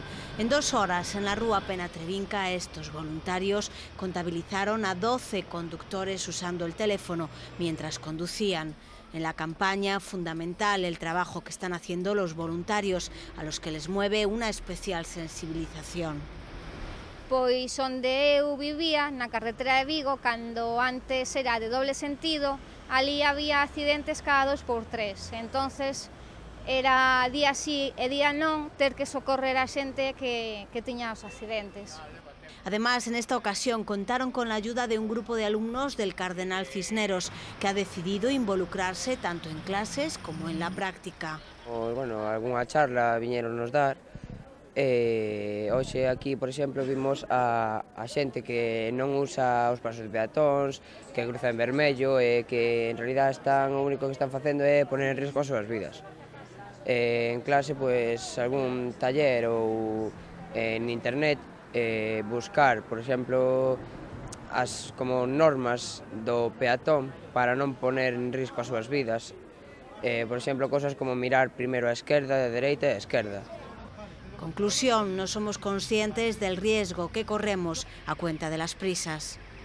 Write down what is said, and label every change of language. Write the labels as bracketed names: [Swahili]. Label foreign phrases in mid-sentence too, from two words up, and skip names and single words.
[Spanish] En 2 horas, en la Rúa Penatrevinca, estos voluntarios contabilizaron a 12 conductores usando el teléfono mientras conducían. En la campaña, fundamental el trabajo que están haciendo los voluntarios, a los que les mueve una especial sensibilización. [Galician] Pois onde eu vivía, na carretera de Vigo, cando antes era de doble sentido, ali había accidentes cada 2x3. Entonces, era día sí e día non ter que socorrer a xente que tiña os accidentes. [Spanish] Además, en esta ocasión contaron con la ayuda de un grupo de alumnos del Cardenal Cisneros, que ha decidido involucrarse tanto en clases como en la práctica. [Galician] Bueno, algunha charla viñeronnos dar. Hoxe aquí, por exemplo, vimos a xente que non usa os pasos de peatóns, que cruza en vermello e que en realidad o único que están facendo é poner en risco as súas vidas. En clase, pois, algún taller ou en internet buscar, por exemplo, as como normas do peatón para non poner en risco as súas vidas. Por exemplo, cosas como mirar primeiro a esquerda, a dereita e a esquerda. [Spanish] Conclusión, no somos conscientes del riesgo que corremos a cuenta de las prisas.